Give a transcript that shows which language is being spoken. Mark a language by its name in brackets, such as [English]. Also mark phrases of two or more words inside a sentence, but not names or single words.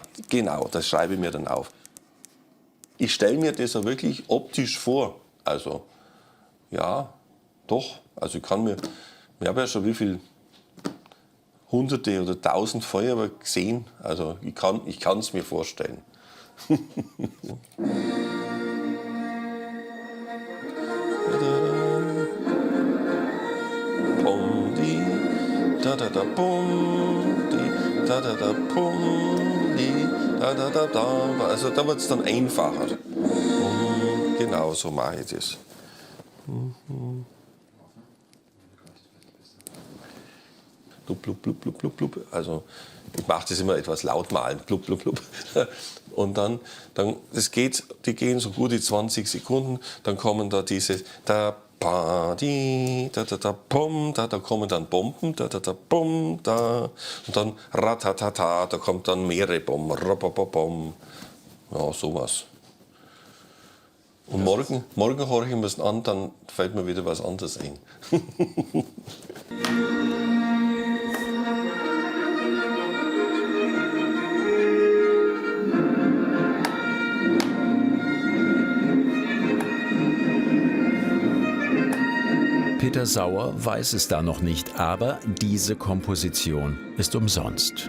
[German] Genau, das schreibe ich mir dann auf. Ich stelle mir das auch wirklich optisch vor. Also, ja, doch. Also ich habe ja schon wie viel Hunderte oder Tausend Feuerwerke gesehen. Also ich kann es mir vorstellen. Bom, di, da da da bom, di, da da da bom, di, da da da da. Also da wird es dann einfacher. Genau so mache ich das. Blub, blub, blub, blub, blub, blub. Also ich mache das immer etwas laut malen. Blub, blub, blub. Und dann die gehen so gute 20 Sekunden, dann kommen da diese da pa di da da da pom, da kommen dann Bomben, da da da pom, da und dann ratatata, da kommt dann mehrere Bomben, rapapapom. Ja, sowas. Und morgen horche ich mir das an, dann fällt mir wieder was anderes ein. Peter Sauer weiß es da noch nicht, aber diese Komposition ist umsonst.